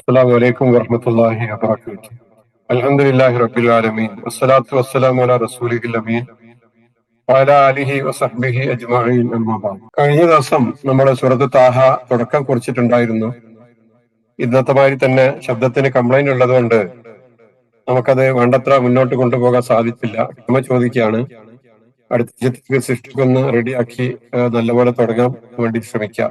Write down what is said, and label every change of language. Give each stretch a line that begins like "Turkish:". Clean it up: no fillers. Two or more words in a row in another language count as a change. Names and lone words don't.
Arabic: السلام عليكم ورحمة الله وبركاته. الحمد لله رب العالمين والصلاة والسلام على رسوله الأمين وعلى آله وصحبه أجمعين أما بعد.
Malayalam: കഴിഞ്ഞ ദിവസം നമ്മുടെ സൂറത്ത് താഹ തുടക്കം കുറിച്ചിട്ടുണ്ടായിരുന്നു. ഇന്നത്തെ മാതിരി തന്നെ ശബ്ദത്തിന് കംപ്ലൈന്റ് ഉള്ളതുകൊണ്ട് നമുക്കത് വേണ്ടത്ര മുന്നോട്ട് കൊണ്ടുപോകാൻ സാധിച്ചില്ല. ക്ഷമ ചോദിക്കുകയാണ്. അടുത്ത സൃഷ്ടിക്കൊന്ന് റെഡിയാക്കി നല്ലപോലെ തുടങ്ങാൻ വേണ്ടി ശ്രമിക്കാം.